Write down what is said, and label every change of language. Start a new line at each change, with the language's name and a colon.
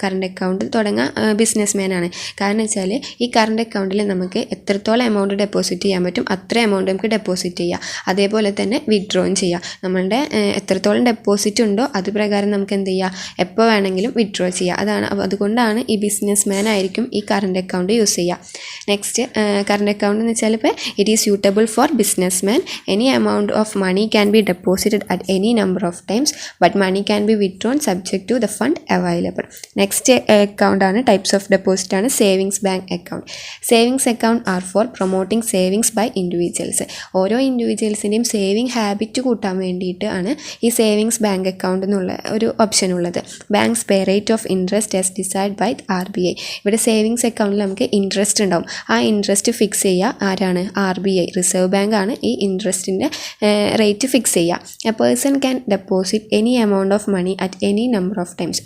Malayalam: Current account തുടങ്ങാൻ business മാനാണ്. കാരണം വെച്ചാൽ ഈ കറണ്ട് അക്കൗണ്ടിൽ നമുക്ക് എത്രത്തോളം എമൗണ്ട് ഡെപ്പോസിറ്റ് ചെയ്യാൻ പറ്റും അത്ര എമൗണ്ട് നമുക്ക് ഡെപ്പോസിറ്റ് ചെയ്യാം. അതേപോലെ തന്നെ വിഡ്രോയും ചെയ്യാം. നമ്മളുടെ എത്രത്തോളം ഡെപ്പോസിറ്റ് ഉണ്ടോ അത് പ്രകാരം നമുക്ക് എന്ത് ചെയ്യാം, എപ്പോൾ വേണമെങ്കിലും വിഡ്രോ ചെയ്യാം. അതുകൊണ്ടാണ് ഈ ബിസിനസ് മാൻ ആയിരിക്കും ഈ കറണ്ട് അക്കൗണ്ട് യൂസ് ചെയ്യുക.
English: next, current account
Malayalam: എന്ന് വെച്ചാൽ ഇപ്പോൾ
English: It is suitable for businessman. Any amount of money can be deposited at any number of times, but money can be withdrawn subject to the fund available. Next account ആണ്, types of deposit ആണ് savings bank account. Savings account are for promoting savings by individuals.
Malayalam: ഓരോ ഇൻഡിവിജ്വൽസിൻ്റെയും saving habit കൂട്ടാൻ വേണ്ടിയിട്ട് ആണ് ഈ savings bank account എന്നുള്ള ഒരു option ഉള്ളത്.
English: Banks pay rate of interest as decide by RBI.
Malayalam: ഇവിടെ സേവിങ്സ് അക്കൗണ്ടിൽ നമുക്ക് ഇൻട്രസ്റ്റ് ഉണ്ടാവും. ആ ഇൻട്രസ്റ്റ് ഫിക്സ് ചെയ്യുക ആരാണ്, RBI, റിസർവ് ബാങ്ക് ആണ് ഈ ഇൻട്രസ്റ്റിൻ്റെ റേറ്റ് ഫിക്സ് ചെയ്യുക.
English: A person can deposit any amount of money at any number of times.